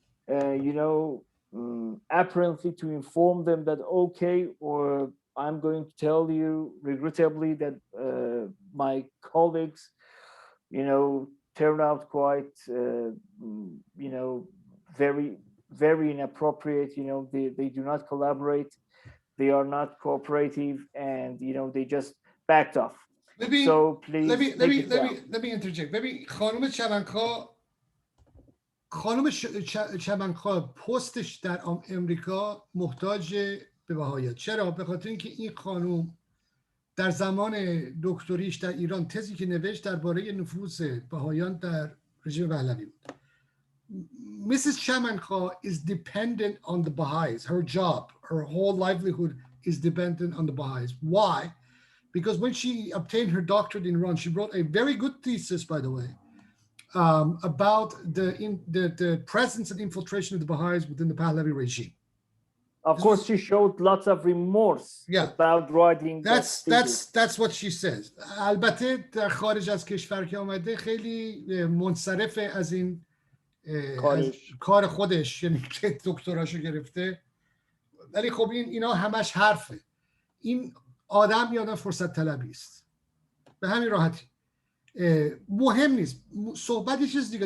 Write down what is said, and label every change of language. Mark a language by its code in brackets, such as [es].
[en] you know, apparently to inform them that, okay, or I'm going to tell you regrettably that my colleagues, you know, turned out quite, you know, very, very inappropriate. You know, they do not collaborate, they are not cooperative, and, you know, they just backed off. So please let me interject. [fa] ببین خانم چمنخواه پستش در امریکا محتاج به بهاییات. چرا؟ به خاطر اینکه این خانم در زمان دکتریش در ایران تزی که نوشت درباره نفوذ بهاییان در رژیم پهلوی بود. [en] Mrs. Chamankha is dependent on the Baha'is. Her job, her whole livelihood is dependent on the Baha'is. Why? Because when she obtained her doctorate in Iran, she wrote a very good thesis, by the way, about the presence and infiltration of the Baha'is within the Pahlavi regime. Of course, she showed lots of remorse about writing. That's what she says. [fa] البته در خارج از کشور که آمده خیلی منصرف از این کار خودش، یعنی که دکتراشو گرفته. ولی خب اینا همش حرفه. این آدم یا آدم فرصت طلبی است، به همین راحتی. مهم نیست. صحبت یه چیز دیگه.